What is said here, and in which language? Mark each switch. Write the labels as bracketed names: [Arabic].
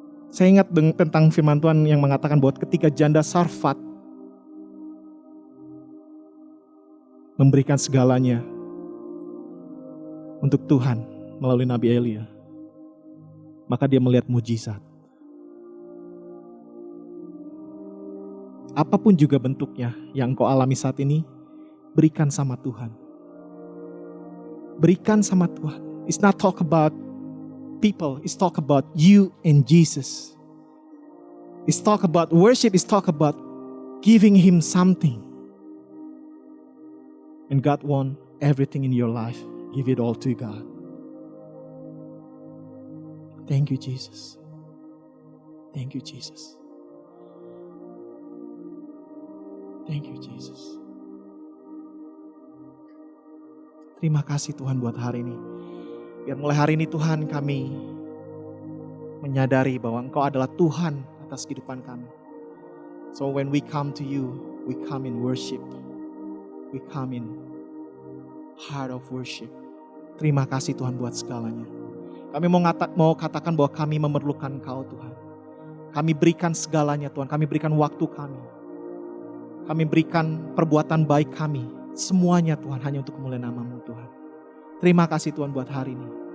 [Indonesian] Saya ingat tentang firman Tuhan yang mengatakan bahwa ketika janda Sarfat memberikan segalanya untuk Tuhan melalui Nabi Elia, maka dia melihat mujizat. Apapun juga bentuknya yang engkau alami saat ini, berikan sama Tuhan. Berikan sama Tuhan. [English] It's not talk about people, it's talk about you and Jesus. It's talk about worship, it's talk about giving Him something. And God wants everything in your life. Give it all to God. Thank you, Jesus. Thank you, Jesus. Thank you, Jesus. [Indonesian] Terima kasih Tuhan buat hari ini. Biar mulai hari ini Tuhan kami menyadari bahwa Engkau adalah Tuhan atas kehidupan kami. [English] So when we come to you, we come in worship. We come in heart of worship. [Indonesian] Terima kasih Tuhan buat segalanya. Kami mau katakan bahwa kami memerlukan Engkau Tuhan. Kami berikan segalanya Tuhan. Kami berikan waktu kami. Kami berikan perbuatan baik kami. Semuanya Tuhan hanya untuk kemuliaan nama-Mu Tuhan. Terima kasih Tuhan buat hari ini.